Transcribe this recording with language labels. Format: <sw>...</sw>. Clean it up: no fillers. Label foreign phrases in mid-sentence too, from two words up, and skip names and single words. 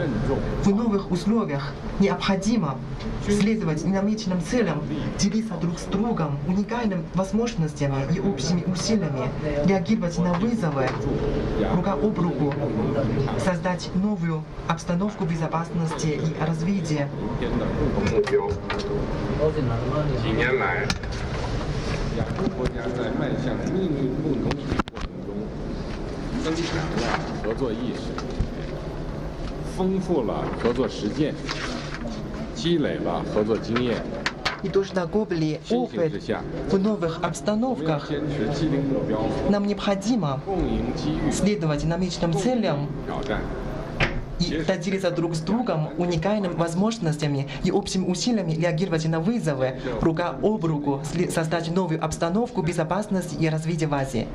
<ru>В новых условиях необходимо следовать намеченным целям, делиться друг с другом уникальными возможностями и общими усилиями, реагировать на вызовы рука об руку, создать новую обстановку безопасности и развития.</ru> <zh>几年来，亚洲国家在迈向秘密共同体过程中，增强了合作意识，丰富了合作实践，积累了合作经验，</zh> <ru>и тоже накопили опыт в новых обстановках. Нам необходимо следовать намеченным целям и делиться друг с другом уникальными возможностями и общими усилиями реагировать на вызовы, рука об руку создать новую обстановку безопасности и развития в Азии.</ru>